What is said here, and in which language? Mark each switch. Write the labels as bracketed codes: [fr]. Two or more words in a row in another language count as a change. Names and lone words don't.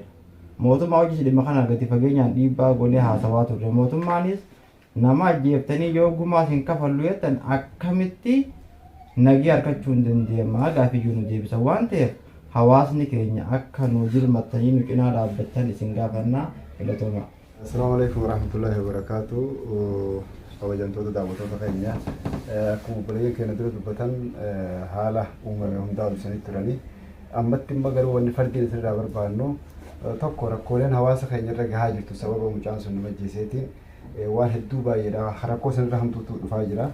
[om] Mootummaa hojii dhimma kana gadi fageenyaan dhiibbaa golee haasawaa turre. Mootummaanis nama ajjeeftanii yoo gumaa hin kafallu jettan akkamitti nagii harkachuu hin dandeenyaa gaafiyyuu nu deebisa waan ta'eef hawaasni keenya akka nu jirmattanii nu cinaa dhaabbattan isin gaafannaa filatooma. [ar] السلام عليكم ورحمة الله وبركاته. [om] Kabajamtoota daawwattoota keenya akkuma obboleeyyan keenya dura dubbatan haala uumame hundaa ibsanii turanii ammatti immoo garuu wanni fardiin isirraa barbaannu tokko rakkooleen hawaasa keenya irra gahaa jirtu sababa mucaan sun nama ajjeeseetiin waan hedduu baay'eedha rakkoo sanirra hamtuutu dhufaa jira.